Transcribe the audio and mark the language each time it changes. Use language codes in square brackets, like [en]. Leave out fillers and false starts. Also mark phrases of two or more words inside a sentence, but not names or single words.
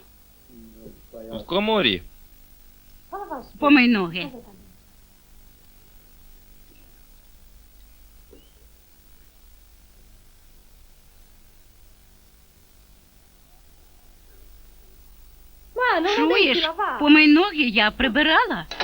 [uk] В коморі. Помий ноги. [pt] Mano, não [uk] Чуєш? [pt] deixe lavar. [uk] Помий ноги, я прибирала.